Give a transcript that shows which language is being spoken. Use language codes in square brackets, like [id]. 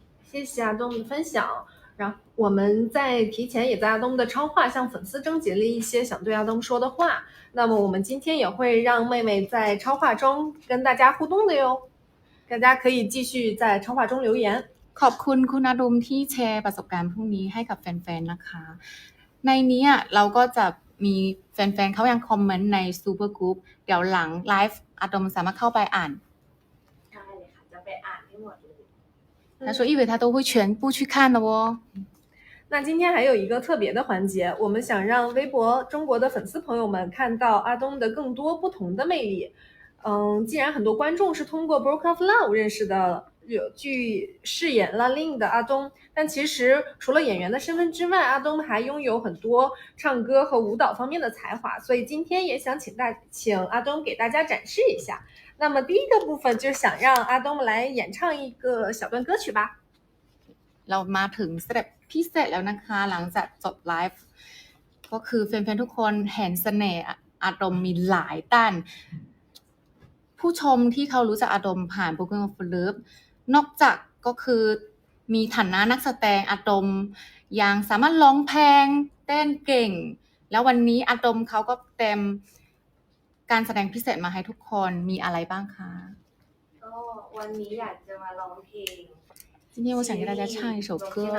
[zh] 谢谢阿东的分享。然后我们在提前也在阿东的超话向粉丝征集了一些想对阿东说的话，那么我们今天也会让妹妹在超话中跟大家互动的哟，大家可以继续在超话中留言。 [th] ขอบคุณคุณอาดมที่แชร์ประสบการณ์พวกนี้ให้กับแฟนๆนะคะในนี้เราก็จะมีแฟนๆเขายังคอมเมนต์ในซูเปอร์กรุ๊ปเดี๋ยวหลังไลฟ์อาดมสามารถเข้าไปอ่าน ได้เลยค่ะจะไปอ่านให้หมดเลย [zh] 他说一伟他都会全部去看的哦。那今天还有一个特别的环节，我们想让微博中国的粉丝朋友们看到阿东的更多不同的魅力。既然很多观众是通过 Broke of Love 认识的饰演 La Lin 的阿东，但其实除了演员的身份之外，阿东还拥有很多唱歌和舞蹈方面的才华，所以今天也想请阿东给大家展示一下。那么第一个部分就想让阿东来演唱一个小段歌曲吧。 [th] เรามาถึงสเต็ปพิเศษแล้วนะคะหลังจากจบไลฟ์ก็คือแฟนๆทุกคนเห็นเสน่ห์อาดมมีหลายด้านผู้ชมที่เขารู้จักอาดมผ่าน Broken of Love นอกจากก็คือมีฐานะนักแสดงอาดมยังสามารถร้องเพลงเต้นเก่งแล้ววันนี้อาดมเขาก็เต็มการแสดงพิเศษมาให้ทุกคนมีอะไรบ้างคะ ก็วันนี้อยากจะมาร้องเพลง [zh] 今天我想给大家唱一首歌